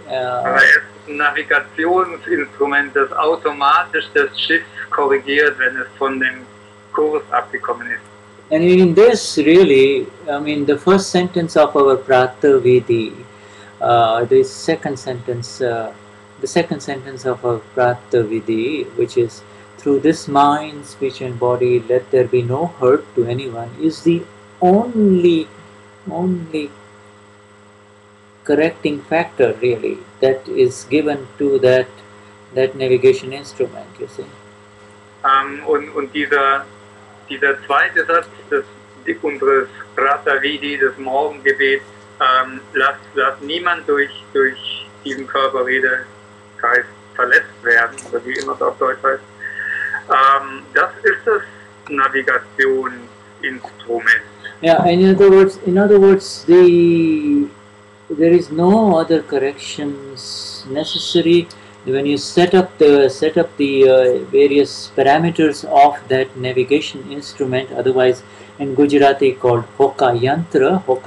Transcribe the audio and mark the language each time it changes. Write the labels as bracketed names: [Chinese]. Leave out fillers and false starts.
[German] Aber er ist ein Navigationsinstrument, das automatisch das Schiff korrigiert, wenn es von dem Kurs abgekommen ist. [English] And in this, really, I mean, the first sentence of our Aptavani, the second sentence of our Aptavani, which is, through this mind, speech and body, let there be no hurt to anyone, is the only correcting factor, really, that is given to that navigation instrument, you see. [German] Und dieser zweite Satz unseres Pratavidi, des Morgengebets, lass niemand durch diesen Körper, Rede, Geist verletzt werden, oder wie immer es auf Deutsch heißt. Das ist das Navigationsinstrument. [English] Yeah, in other words, there is no other corrections necessary when you set up the various parameters of that navigation instrument, otherwise in Gujarati called Hoka Yantra.